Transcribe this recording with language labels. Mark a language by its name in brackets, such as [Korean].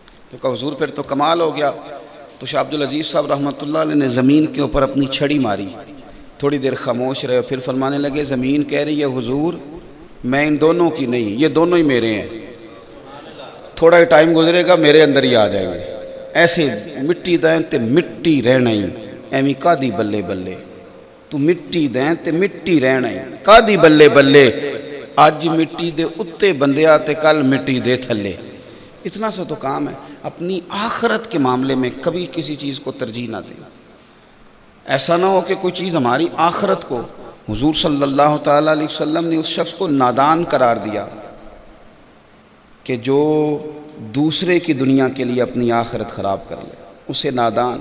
[Urdu] تو کہا حضور پھر تو کمال ہو گیا. تو شاہ عبدالعزیز صاحب رحمۃ اللہ علیہ نے زمین کے اوپر اپنی چھڑی ماری، تھوڑی دیر خاموش رہے، پھر فرمانے لگے زمین کہہ رہی ہے حضور میں ان دونوں کی نہیں، یہ دونوں ہی میرے ہیں، تھوڑا ہی ٹائم گزرے گا میرے اندر ہی آ جائیں گے. [Punjabi] ایسے مٹی دیں تے مٹی رہنا ہی، ایویں کادی بلے بلے، تو مٹی دیں تے مٹی رہنا ہی، کادی بلے بلے، آج مٹی دے اتے بندیا تے کل مٹی دے تھلے. [Urdu] اتنا سا تو کام ہے. اپنی آخرت کے معاملے میں کبھی کسی چیز کو ترجیح نہ دیں. ایسا نہ ہو کہ کوئی چیز ہماری آخرت کو، حضور صلی اللہ تعالیٰ علیہ وسلم نے اس شخص کو نادان قرار دیا کہ جو دوسرے کی دنیا کے لیے اپنی آخرت خراب کر لے، اسے نادان.